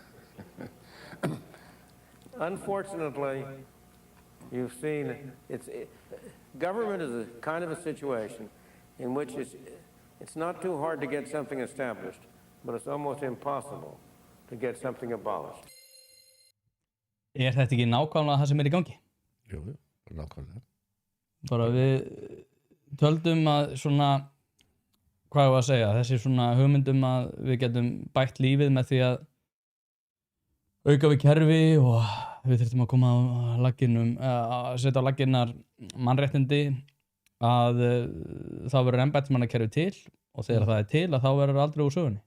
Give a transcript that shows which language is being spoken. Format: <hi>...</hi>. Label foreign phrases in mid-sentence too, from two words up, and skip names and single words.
<en>Unfortunately, you've seen government is a kind of a situation in which it's not too hard to get something established, but it's almost impossible to get something abolished.</en> <is>Þetta ekki nákvæmlega það sem í gangi? Jú, nákvæmlega. Bara við töldum að svona, hvað ég var að segja, þessi svona hugmyndum að við getum bætt lífið með því að auka við kerfi og við þurftum að koma á laginum, að setja á laginnar mannréttindi, að þá verður embættismannakerfi til og þegar það til að þá verður aldrei úr sögunni.</is>